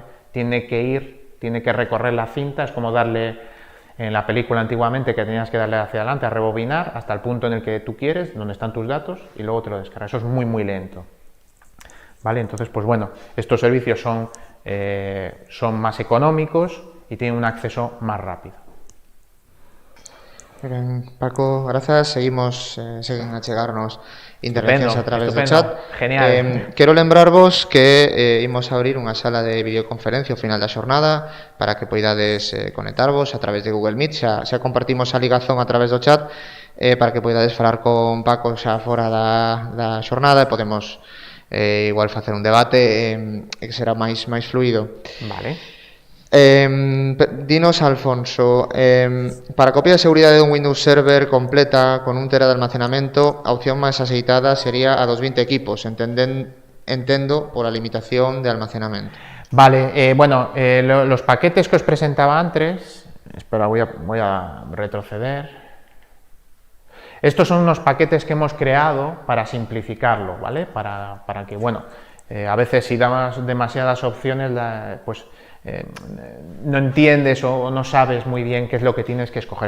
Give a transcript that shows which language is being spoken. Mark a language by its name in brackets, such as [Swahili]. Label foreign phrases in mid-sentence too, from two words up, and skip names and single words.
[Spanish] Tiene que recorrer la cinta, es como darle en la película antiguamente que tenías que darle hacia adelante a rebobinar hasta el punto en el que tú quieres, donde están tus datos, y luego te lo descargas. Eso es muy lento, ¿vale? Entonces, pues bueno, estos servicios son más económicos y tienen un acceso más rápido. Bien, Paco, gracias. [Galician] Seguen a chegarnos intervencións a través do chat. Genial. Quero lembrarvos que imos a abrir unha sala de videoconferencia ao final da xornada para que poidades conectarvos a través de Google Meet. Xa compartimos a ligazón a través do chat para que poidades falar con Paco xa fora da xornada e podemos igual facer un debate que será máis fluido. Vale. Dinos, Alfonso, para copia de seguridad de un Windows Server completa con 1 TB de almacenamento, a opción máis aceitada sería a dos 20 equipos, entendo por la limitación de almacenamento. [Spanish] Vale, bueno, los paquetes que os presentaba antes, espera, voy a retroceder. Estos son unos paquetes que hemos creado para simplificarlo, ¿vale? Para que, bueno, a veces si damos demasiadas opciones, pues no entiendes o no sabes muy bien qué es lo que tienes que escoger.